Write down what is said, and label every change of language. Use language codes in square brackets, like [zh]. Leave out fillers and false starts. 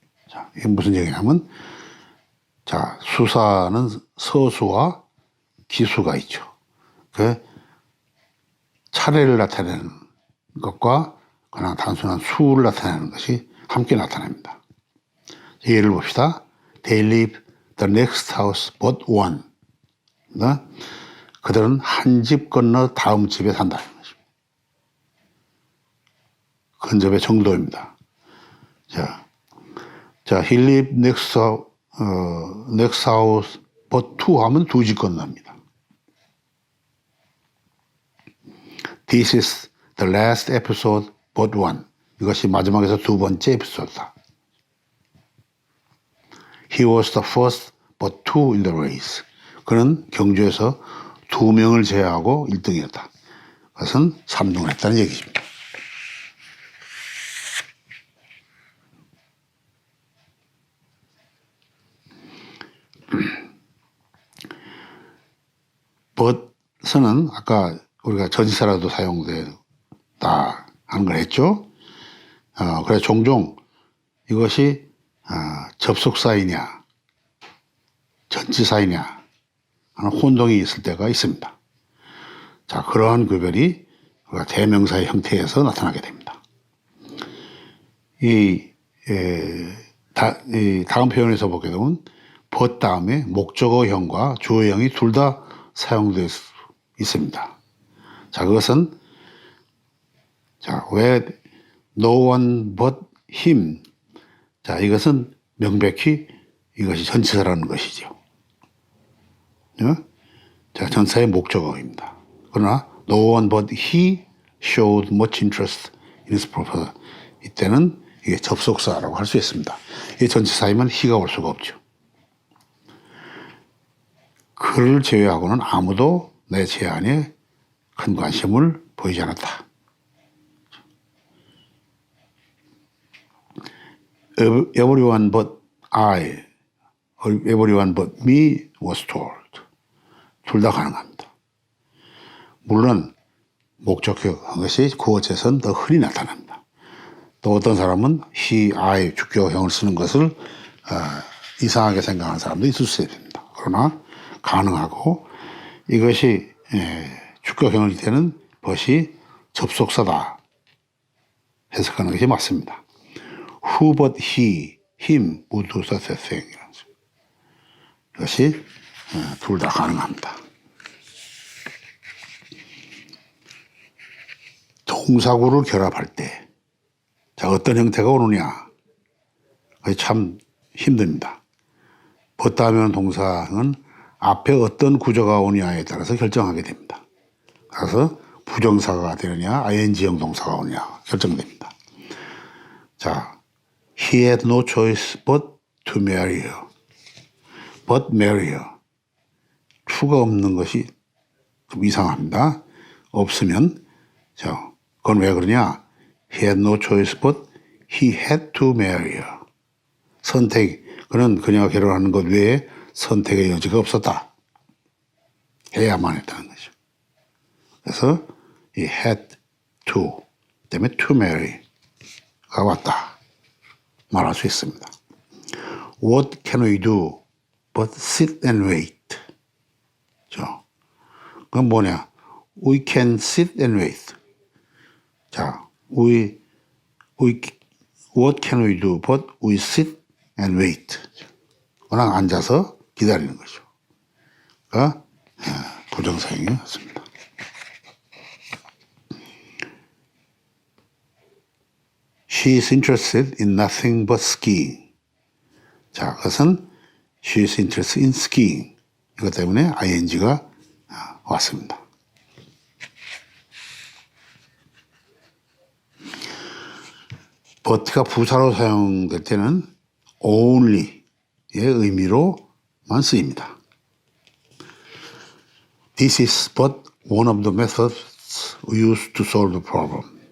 [ko] 자, 이게 무슨 얘기냐면, 자, 수사는 서수와 기수가 있죠. 그 차례를 나타내는 것과 그냥 단순한 수를 나타내는 것이 함께 나타납니다. 예를 봅시다. [en] They live the next house but one. [ko] 그들은 한 집 건너 다음 집에 산다는 것입니다. 근접의 정도입니다. 자, [en] he live next house but two [ko] 하면 두 집 건너입니다. [en] This is the last episode but one. [ko] 이것이 마지막에서 두 번째 에피소드다. [en] He was the first but two in the race. [ko] 그는 경주에서 두 명을 제외하고 1등이었다. 그것은 3등을 했다는 얘기입니다. but은 아까 우리가 전치사라도 사용된다 하는 걸 했죠. 그래서 종종 이것이 접속사이냐 전치사이냐 하는 혼동이 있을 때가 있습니다. 자, 그러한 구별이 대명사의 형태에서 나타나게 됩니다. 이 다음 표현에서 보게 되면 but 다음에 목적어형과 주어형이 둘 다 사용될 수 있습니다. 자, 그것은 왜 [en] no one but him. [ko] 자, 이것은 명백히 이것이 전치사라는 것이죠. 자, 전사의 목적어입니다. 그러나 [en] no one but he showed much interest in his proposal. [ko] 이때는 이게 접속사라고 할 수 있습니다. 이 전치사이면 he가 올 수가 없죠. 그를 제외하고는 아무도 내 제안에 큰 관심을 보이지 않았다. [en] Everyone but I, everyone but me was told. [ko] 둘 다 가능합니다. 물론 목적격 것이 구어체에서는 더 흔히 나타납니다. 또 어떤 사람은 he, I 주격형을 쓰는 것을 이상하게 생각하는 사람도 있을 수 있습니다. 그러나 가능하고 이것이 주격형일 때는 벗이 접속사다 해석하는 것이 맞습니다. [en] Who but he, him would do such a thing. [ko] 이것이 둘 다 가능합니다. 동사구를 결합할 때 어떤 형태가 오느냐 참 힘듭니다. 벗다 하면 동사는 앞에 어떤 구조가 오느냐에 따라서 결정하게 됩니다. 그래서 부정사가 되느냐 ing형 동사가 오느냐 결정됩니다. [en] 자, he had no choice but to marry her. but marry her. [ko] to가 없는 것이 좀 이상합니다. 없으면 그건 왜 그러냐? [en] He had no choice but he had to marry her. [ko] 그는 그녀가 결혼하는 것 외에 선택의 여지가 없었다. 해야만 했다는 거죠. 그래서 이 had to 때문에 to marry가 왔다 말할 수 있습니다. [en] What can we do but sit and wait? [ko] 그건 뭐냐? [en] We can sit and wait. 자, what can we do but we sit and wait. [ko] 그냥 앉아서 기다리는 거죠. 그러니까 부정사형이 맞습니다. [en] She is interested in nothing but skiing. [ko] 자, 그것은 [en] she is interested in skiing. [ko] 이것 때문에 ing가 왔습니다. but가 부사로 사용될 때는 only의 의미로만 쓰입니다. [en] This is but one of the methods used to solve the problem.